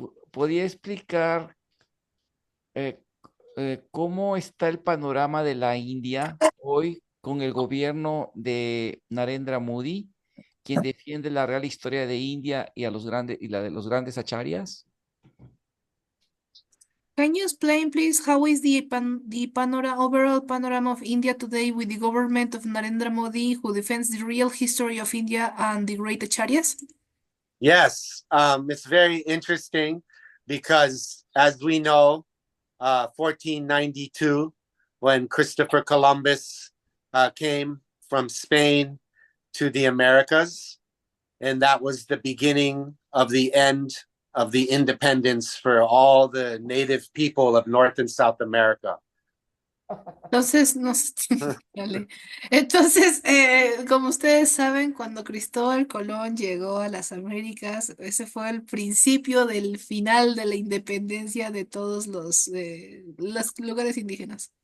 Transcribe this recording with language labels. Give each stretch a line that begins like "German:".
Spanish: ¿Podría explicar cómo está el panorama de la India hoy con el gobierno de Narendra Modi, quien defiende la real historia de India y la de los grandes acharyas?
English: Can you explain, please, how is the overall panorama of India today with the government of Narendra Modi, who defends the real history of India and the great acharyas? Yes, it's very interesting because as we know, 1492, when Christopher Columbus came from Spain to the Americas. And that was the beginning of the end of the independence for all the native people of North and South America.
Spanish: Entonces, Dale. Entonces, como ustedes saben, cuando Cristóbal Colón llegó a las Américas, ese fue el principio del final de la independencia de todos los lugares indígenas,